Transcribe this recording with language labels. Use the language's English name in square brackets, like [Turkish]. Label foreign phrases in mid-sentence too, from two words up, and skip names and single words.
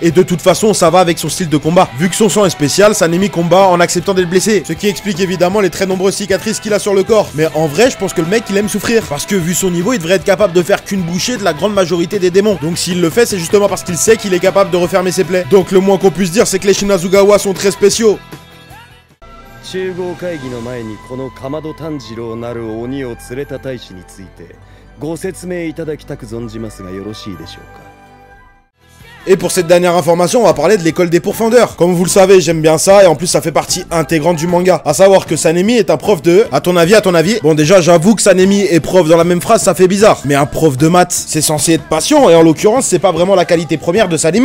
[French] Et de toute façon, ça va avec son style de combat. Vu que son sang est spécial, Sanemi combat en acceptant d'être blessé. Ce qui explique évidemment les très nombreuses cicatrices qu'il a sur le corps. Mais en vrai, je pense que le mec, il aime souffrir. Parce que vu son niveau, il devrait être capable de faire qu'une bouchée de la grande majorité des démons. Donc s'il le fait, c'est justement parce qu'il sait qu'il est capable de refermer ses plaies. Donc le moins qu'on puisse dire, c'est que les Shinazugawa sont très spéciaux. [Japanese] 集合会議の前にこの竈門炭治郎なる鬼を連れた大使についてご説明いただきたく存じますがよろしいでしょうか。 [French] Et pour cette dernière information, on va parler de l'école des pourfendeurs. Comme vous le savez, j'aime bien ça et en plus ça fait partie intégrante du manga. À savoir que Sanemi est un prof de... À ton avis, bon déjà j'avoue que Sanemi et prof dans la même phrase ça fait bizarre. Mais un prof de maths, c'est censé être patient et en l'occurrence c'est pas vraiment la qualité première de Sanemi.